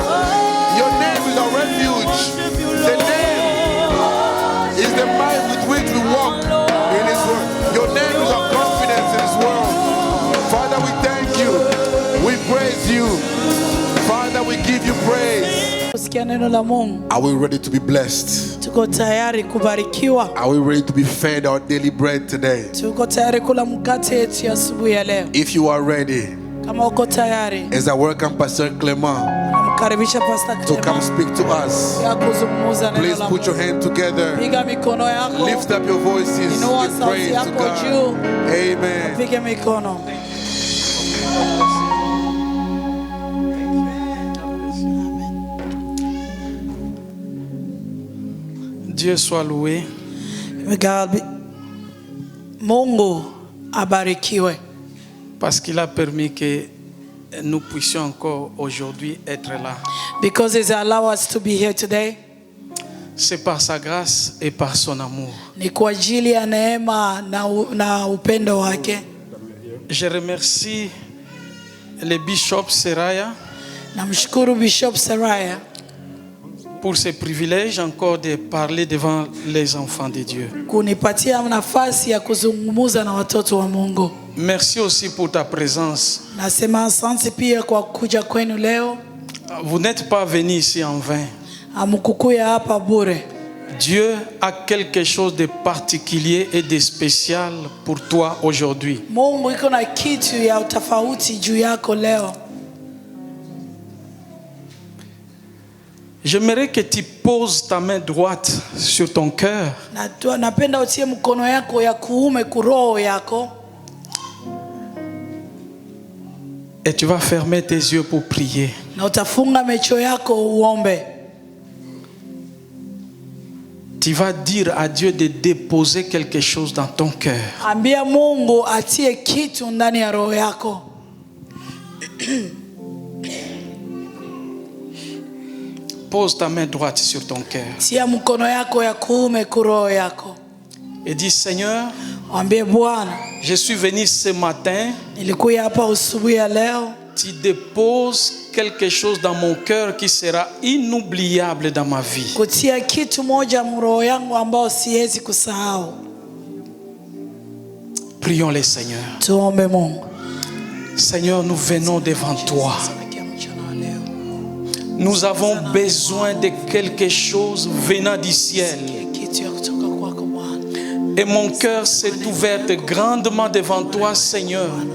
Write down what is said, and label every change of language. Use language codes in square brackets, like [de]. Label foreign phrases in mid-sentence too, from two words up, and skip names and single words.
[en] Your name is our refuge. The name is the might with which we walk in this world. Your name is our confidence in this world. Father, we thank you. We praise you. Father, we give you praise. [sw] Kusikia neno la Mungu. [en] Are we ready to be blessed? [sw] Tuko tayari kubarikiwa. [en] Are we ready to be fed our daily bread today? [sw] Tuko tayari kula mkate yetu ya asubuhi ya leo. [en] If you are ready, [sw] Kama uko tayari, [en] as I welcome Pastor Clement [sw] namkaribisha Pastor [en] to come Clement speak to us, [sw] ya kuzungumza neno [en] please [sw] la [en] put your [sw] Mungu. [en] hand together. [sw] Piga mikono yako. [en] Lift up your voices [sw] Inua [en] in [sw] sauti [en] praise to [sw] yako [en] God. [sw] juu. [en] Amen. [sw] Piga mikono. [fr] Dieu soit loué. [sw] Mungu abarikiwe [fr] Parce qu'il a permis que nous puissions encore aujourd'hui être là. [en] because He's allowed us to be here today. [fr] C'est par sa grâce et par son amour. [sw] Ni kwa ajili ya neema na upendo wake. [fr] Je remercie le bishop Seraya [sw] Namshukuru Bishop Seraya [fr] pour ce privilège encore de parler devant les enfants de Dieu. [sw] kunipatia nafasi ya kuzungumza na watoto wa Mungu. [fr] Merci aussi pour ta présence. [sw] Nasema asante pia kwa kuja kwenu leo. [fr] Vous n'êtes pas venus ici en vain. [sw] Hamkukuya hapa bure. [fr] Dieu a quelque chose de particulier et de spécial pour toi aujourd'hui. [sw] Mungu iko na kitu ya utofauti juu yako leo. [fr] J'aimerais que tu poses ta main droite sur ton cœur. [sw] Napenda utie mkono yako ya kuume kuroho yako. [fr] Et tu vas fermer tes yeux pour prier. [sw] Na utafunga macho yako uombe. [fr] Tu vas dire à Dieu de déposer quelque chose dans ton cœur. [sw] Ambia Mungu atie kitu ndani ya roho yako. [fr] Pose ta main droite sur ton cœur. [sw] Tia mkono yako ya kuume kuroho yako. [fr] Et dis, Seigneur, [sw] Ambie Bwana, [fr] je suis venu ce matin. [sw] nilikuja hapa usubuhi ya leo. [fr] Tu déposes quelque chose dans mon cœur qui sera inoubliable dans ma vie. [sw] Kutia kitu moja mroho yangu ambao siwezi kusahau. [fr] Prions le Seigneur. [sw] Tuombe Mungu. [fr] Seigneur, nous venons devant toi. Nous avons besoin de quelque chose venant du ciel. Et mon cœur s'est ouvert grandement devant toi, Seigneur.